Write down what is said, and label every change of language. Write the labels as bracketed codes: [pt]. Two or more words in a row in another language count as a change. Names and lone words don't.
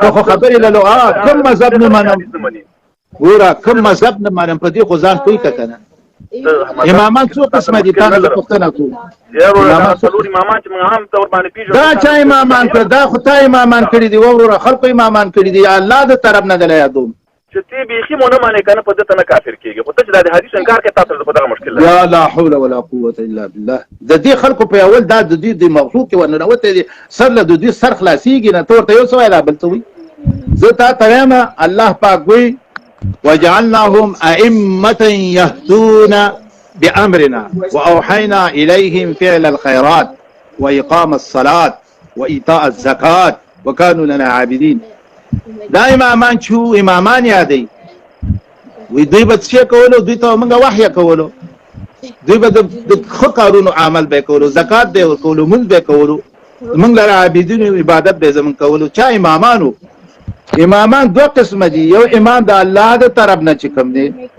[ps] ته خو خبرې له کوم مذهب نه منم ګوره کوم مذهب نه منم په دې خو ځان پوه که نه امامان څو قسمه دي تاسو زه پوښتنه کوم دا چا امامان کړ دا خو تا امامان کړي دي وروره خلکو امامان کړي دي الله د طرف نه دله یادوم چې تی بیخي مو نه منې که نه په ده ته نه کافر کېږي خو ته چې دا د حدیث انکار کوې تاسو په دغه مشکل یا [ar] لا حول ولا قوة الا بالله [ps] د دې خلکو په اول دا د دې د موضوع کې ورننوتی دي سر له د دوی سر خلاصېږي نه ته ورته یو څه وایې دا بل څه وایي زه تا ته وایم الله پاک وایي [ar] وجعلناهم أئمة يهدون بأمرنا وأوحينا إليهم فعل الخيرات وإقام الصلاة وإيتاء الزكاة وكانوا لنا عابدين [ps] دا امامان شو امامان یادی وی دوی به څه کولو دوی ته موږ وحی کولو دوی به د ښه کارونو عمل به کولو زکات به ورکولو مونځ به کولو موږ لره عابدین عبادت به زمون کولو چا امامانو امامان دو قسم دي یو امام د الله د طرف نه چې کوم دی